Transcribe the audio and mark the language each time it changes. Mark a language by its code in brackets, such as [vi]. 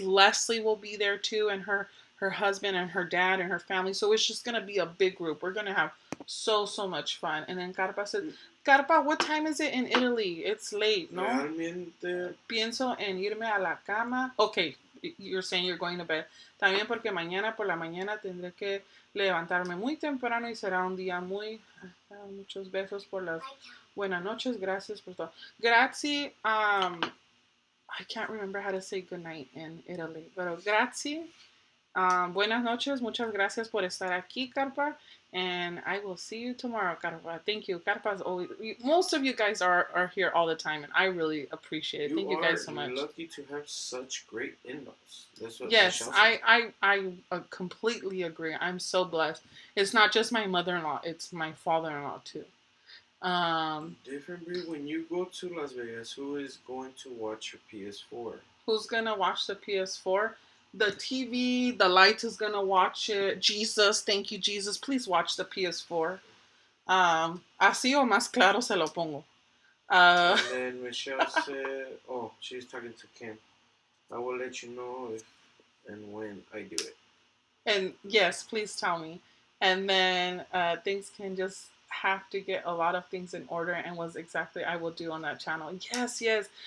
[en] Leslie will be there too, and her husband and her dad and her family. So it's just going to be a big group. We're going to have so much fun. And then Carpa said, Carpa, what time is it in Italy? It's late, no? [es] Realmente. Pienso en irme a la cama. [en] Okay, you're saying you're going to bed. [es] También porque mañana por la mañana tendré que levantarme muy temprano y será un día muy... Muchos besos por las buenas noches. Gracias por todo. [it] Grazie. [en] I can't remember how to say good night in Italy. [es] Pero [it] grazie. [es] Buenas noches. Muchas gracias por estar aquí, Carpa. [en] And I will see you tomorrow, Carpa. Thank you. Carpa's always... Most of you guys are here all the time, and I really appreciate it. Thank you guys so much. You're lucky to have such great in-laws. That's what yes, I completely agree. I'm so blessed. It's not just my mother-in-law. It's my father-in-law, too. Different breed. When you go to Las Vegas, who is going to watch your PS4? Who's going to watch the PS4? The TV, the light is going to watch it. Jesus, thank you, Jesus. Please watch the PS4. [es] Así o más claro se lo pongo. [en] And then Michelle said, oh, she's talking to Kim. I will let you know if and when I do it. And yes, please tell me. And then things can just have to get a lot of things in order, and was exactly I will do on that channel. Yes.